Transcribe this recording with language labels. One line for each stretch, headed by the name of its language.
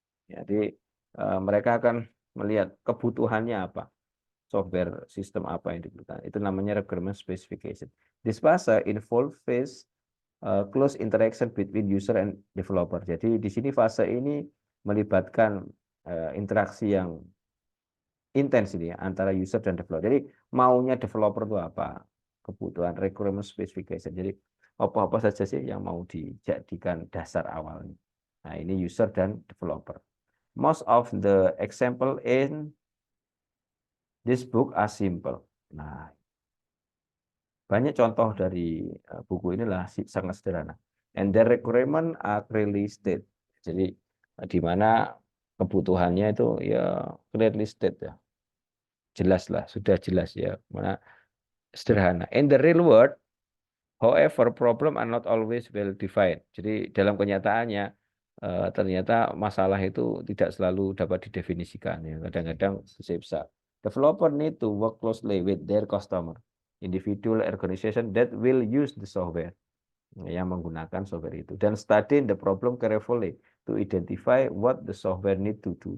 Indonesian: Jadi mereka akan melihat kebutuhannya apa, software system apa yang dibutuhkan. Itu namanya requirement specification.
English: This fase involve phase close interaction between user and developer.
Indonesian: Jadi di sini fase ini melibatkan interaksi yang intens ini ya, antara user dan developer. Jadi maunya developer itu apa? Kebutuhan requirement specification. Jadi apa-apa saja sih yang mau dijadikan dasar awalnya. Nah, ini user dan developer.
English: Most of the example in this book are simple.
Indonesian: Nah, banyak contoh dari buku inilah sangat sederhana.
English: And the requirement are clearly stated.
Indonesian: Jadi di mana kebutuhannya itu ya
English: clearly stated
Indonesian: ya. Jelas lah, sudah jelas ya. Mana sederhana.
English: In the real world, however, problem are not always well defined.
Indonesian: Jadi dalam kenyataannya ternyata masalah itu tidak selalu dapat didefinisikan. Ya. Kadang-kadang susah.
English: Developer need to work closely with their customer, individual organization that will use the software
Indonesian: yang menggunakan software itu,
English: dan study the problem carefully to identify what the software need to do.